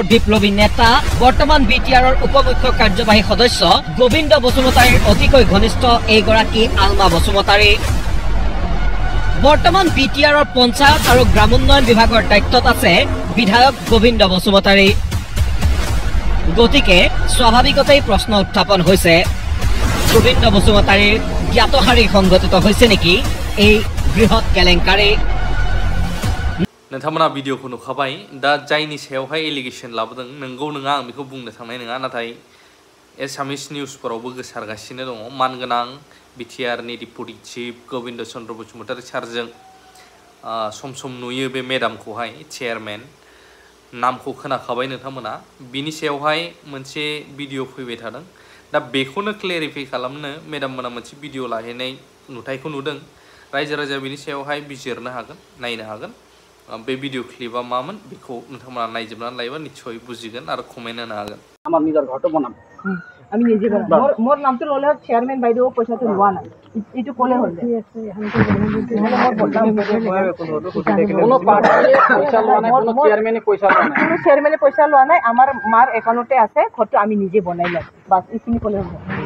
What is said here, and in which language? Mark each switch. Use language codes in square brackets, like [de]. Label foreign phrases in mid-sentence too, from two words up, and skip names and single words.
[as] বিপ্লৱী নেতা বৰ্তমান বিটিআৰৰ উপমুখ্য কাৰ্যবাহী সদস্য গোবিন্দ বসুমতাৰীৰ অতিকৈ ঘনিষ্ঠ এইগৰাকী আলমা বসুমতাৰী বৰ্তমান বিটিআৰৰ পঞ্চায়ত আৰু গ্ৰামোন্নয়ন বিভাগৰ দায়িত্বত আছে বিধায়ক গোবিন্দ বসুমতাৰী গতিকে স্বাভাৱিকতেই প্ৰশ্ন উত্থাপন হৈছে গোবিন্দ বসুমতাৰীৰ জ্ঞাতহাৰী সংঘটিত হৈছে নেকি এই বৃহৎ কেলেংকাৰী [brx] नोंथांमोना भिडिअखौ नुखाबाय दा जायनि सायावहाय एलिगेसन लाबोदों नंगौ नङा आं बेखौ बुंनो थांनाय नङा नाथाय एसामिस निउसफोरावबो गोसारगासिनो दङ मानगोनां बिटिआरनि [en] deputy chief [brx] गोविन्द चन्द्र बसुमतारी सारजों सम सम नुयो बे मेडामखौहाय चेयारमेन नामखौ खोनाखाबाय नोंथांमोना बिनि सायावहाय मोनसे भिडिअ फैबाय थादों दा बेखौनो क्लेरिफाइ खालामनो मेडाममोना मोनसे भिडिअ लाहैनाय नुथायखौ नुदों रायजो राजा बिनि सायावहाय बिजिरनो हागोन नायनो हागोन बे भिडिअ क्लिपा मामोन बेखौ नोंथांमोना नायजोबनानै लायोबा निश्चय बुजिगोन आरो कमेन्ट होनो हागोन [as] আমার নিজের ঘরটা বনাম আমি নিজে মোর নামটো ললে চেয়ারম্যান বাইদেউ পয়সাটো লোৱা নাই ইটো কোলে হ'ল কোনো পার্টি পয়সা লোৱা নাই কোনো চেয়ারম্যানে পয়সা লোৱা নাই আমাৰ মাৰ একাউণ্টতে আছে ঘৰটো আমি নিজে বনাইলাম বাস ইখিনি কোলে হ'ল